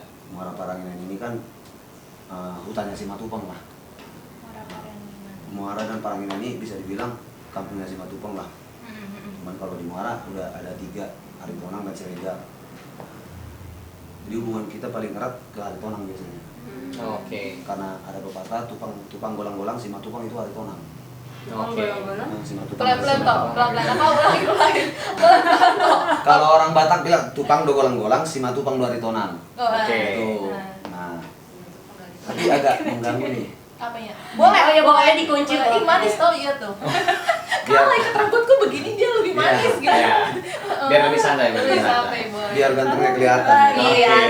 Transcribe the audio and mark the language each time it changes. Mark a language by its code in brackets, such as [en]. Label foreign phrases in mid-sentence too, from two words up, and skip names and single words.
[id] Muara Paranginan ini kan hutannya Simatupang lah. Muara dan Paranginan ini bisa dibilang kampungnya Simatupang lah. Cuman kalau di Muara udah ada 3, Aritonang dan Ciregar. Jadi hubungan kita paling erat ke Aritonang biasanya. Oke. Karena ada pepatah [bbc] tupang golang-golang, [id] Simatupang itu Aritonang. Oke. Simatupang. Pelan-pelan toh, pelan-pelan. Apa ulangi. Kalau orang Batak bilang [bbc] tupang do golang-golang, Simatupang do Aritonang. [id] Oke. Itu. Nah, tapi agak mengganggu nih. Apanya? Boleh. Oh ya pokoknya dikunci. Ih manis tau iya tuh. Biar, Kalau ikat rambutku begini dia lebih manis gitu. Ya. Biar lebih santai, biar lebih Lebih santai. santai boy. biar gantengnya kelihatan. Iya Oke.